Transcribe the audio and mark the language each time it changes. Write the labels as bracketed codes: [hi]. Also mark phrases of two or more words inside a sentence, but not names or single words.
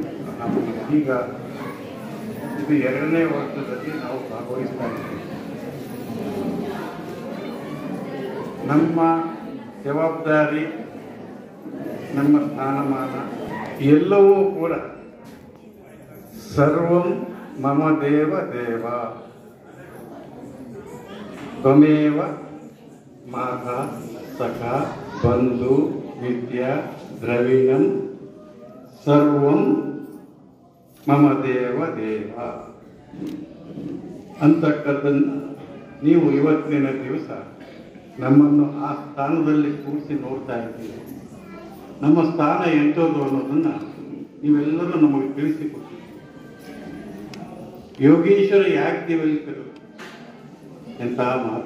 [kn] ನಾವು ಈಗ ಇದು 2ನೇ ವರ್ಷದಲ್ಲಿ ನಾವು ಭಾಗವಹಿಸ್ತಾ ಇದ್ದೇವೆ. ನಮ್ಮ ಜವಾಬ್ದಾರಿ, ನಮ್ಮ ಸ್ಥಾನಮಾನ ಎಲ್ಲವೂ ಕೂಡ [sa] ಸರ್ವಂ ಮಮ ದೇವ ದೇವ ತ್ವಮೇವ ಮಾತಾ ಸಖ ಬಂಧು ವಿದ್ಯಾ ದ್ರವಿಣಂ ಸರ್ವಂ ಮಮ ದೇವ ದೇವ [kn] ಅಂತಕ್ಕದ್ದನ್ನು ನೀವು ಇವತ್ತಿನ ದಿವಸ ನಮ್ಮನ್ನು ಆ ಸ್ಥಾನದಲ್ಲಿ ಕೂರಿಸಿ ನೋಡ್ತಾ ಇದ್ದೀವಿ. ನಮ್ಮ ಸ್ಥಾನ ಎಂಥದ್ದು ಅನ್ನೋದನ್ನು ನೀವೆಲ್ಲರೂ ನಮಗೆ ತಿಳಿಸಿಕೊಡ್ತೀವಿ. ಯೋಗೀಶ್ವರ ಯಾಜ್ಞವಲ್ಕ್ಯರು ಎಂತಹ ಮಹತ್ವ.